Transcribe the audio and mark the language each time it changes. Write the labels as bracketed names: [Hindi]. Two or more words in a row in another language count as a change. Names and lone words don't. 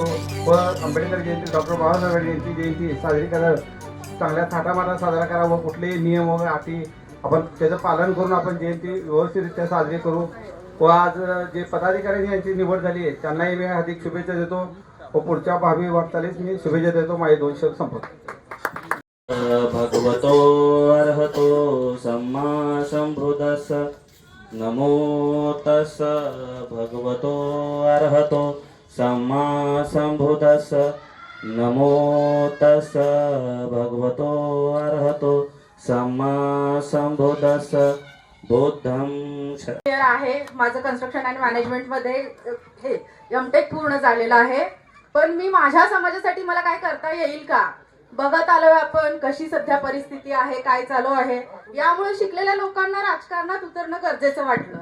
[Marathi] व आंबेडकर जयंती, डॉक्टर बाबासाहेब यांची जयंती साजरी करा, चांगल्या थाटामाटात साजरा करा व कुठलेही नियम व अटी आपण त्याचं पालन करून आपण जयंती व्यवस्थितरित्या साजरी करू. व आज जे पदाधिकारी यांची निवड झाली आहे त्यांनाही मी अधिक शुभेच्छा देतो व पुढच्या भावी वाटचालीस मी शुभेच्छा देतो. माझे 2 शब्द संपवतो. [Pali] भगवतो अर्हतो सम्मा संबुद्धस्स नमो तस्स भगवतो अर्हतो सम्मा संबुद्धस्स नमो तस्स भगवतो अर्हतो सम्मा संबुद्धस्स बुद्धं [Marathi] आहे. माझं कन्स्ट्रक्शन आणि मॅनेजमेंटमध्ये हे एमटेक पूर्ण झालेलं आहे. पण मी माझ्या समाजासाठी मला काय करता येईल का बघत आलोय आपण, कशी सध्या परिस्थिती आहे, काय चालू आहे. यामुळे शिकलेल्या लोकांना राजकारणात उतरणं गरजेचं वाटलं.